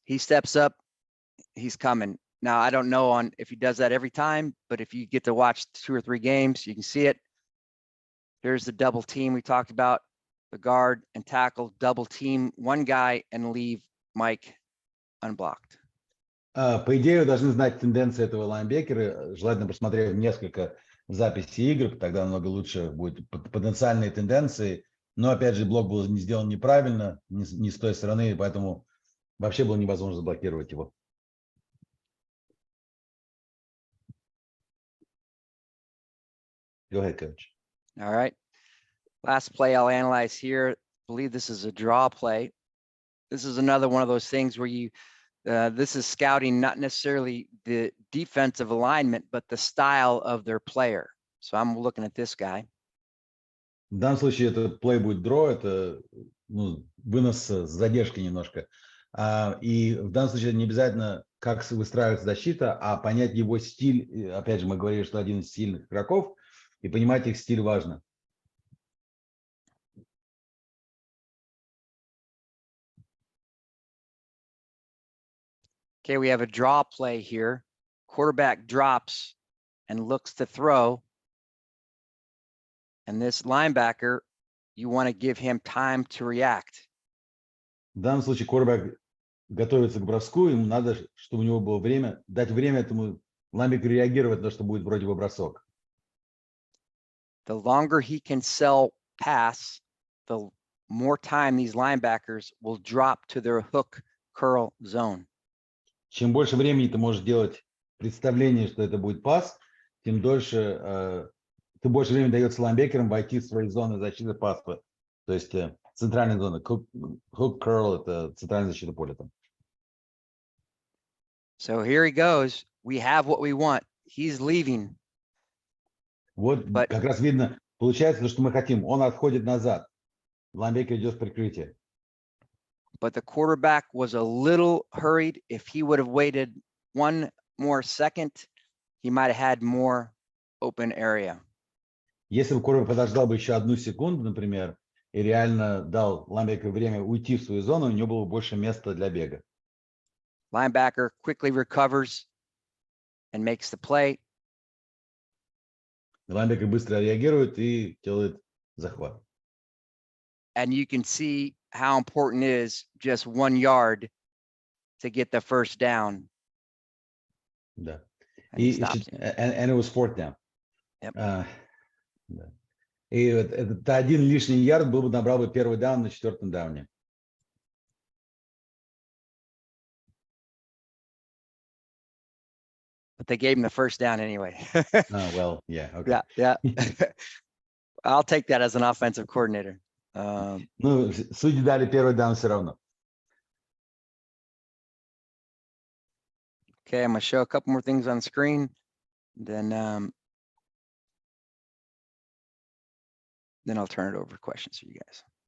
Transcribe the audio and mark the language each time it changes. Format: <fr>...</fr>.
<en>He steps up, he's coming. Now, I don't know if he does that every time, but if you get to watch 2 or 3 games, you can see it. Here's the double team we talked about, the guard and tackle, double team one guy and leave Mike unblocked.</en> <ru>По идее, вы должны знать тенденции этого лайнбекера, желательно просмотреть несколько записей игр, тогда намного лучше будет потенциальные тенденции. Но, опять же, блок был не сделан неправильно, не с той стороны, поэтому вообще было невозможно заблокировать его.</ru> <en>Go ahead, coach. All right. Last play I'll analyze here. I believe this is a draw play. This is another one of those things where this is scouting not necessarily the defensive alignment, but the style of their player. So I'm looking at this guy.</en> <ru>В данном случае это play будет draw, это вынос с задержкой немножко. И в данном случае не обязательно, как выстраивается защита, а понять его стиль. Опять же, мы говорили, что один из сильных игроков, и понимать их стиль важно.</ru> <en>Okay, we have a draw play here. Quarterback drops and looks to throw. And this linebacker, you want to give him time to react.</en> <ru>В данном случае quarterback готовится к броску, ему надо, чтобы у него было время, дать время этому лайнбекеру реагировать на то, что будет вроде бы бросок.</ru> <en>The longer he can sell pass, the more time these linebackers will drop to their hook curl zone.</en> <ru>Чем больше времени ты можешь делать представление, что это будет пас, тем больше времени дается лайнбекерам войти в свои зоны защиты паса. То есть центральная зона. Hook curl – это центральная защита поля там.</ru> <en>So here he goes. We have what we want. He's leaving.</en> <ru>Вот как раз видно, получается то, что мы хотим. Он отходит назад. Лайнбекер идет в прикрытие.</ru> <en>But the quarterback was a little hurried. If he would have waited one more second, he might have had more open area.</en> <ru>Если бы quarterback подождал бы еще одну секунду, например, и реально дал лайнбекеру время уйти в свою зону, у него было больше места для бега.</ru> <en>Linebacker quickly recovers and makes the play.</en> <ru>Лайнбекер быстро реагирует и делает захват.</ru> <en>And you can see how important it is just 1 yard to get the first down.</en> <ru>Да.</ru> <en>And it was fourth down. Yep.</en> <ru>Да. И вот этот один лишний ярд был бы, набрал бы первый даун на 4-м дауне.</ru> <en>But they gave him the first down anyway. Well, yeah, okay. Yeah. I'll take that as an offensive coordinator.</en> <ru>Ну, судьи дали первый даун все равно.</ru> <en>Okay, I'm gonna show a couple more things on the screen. Then I'll turn it over to questions for you guys.</en>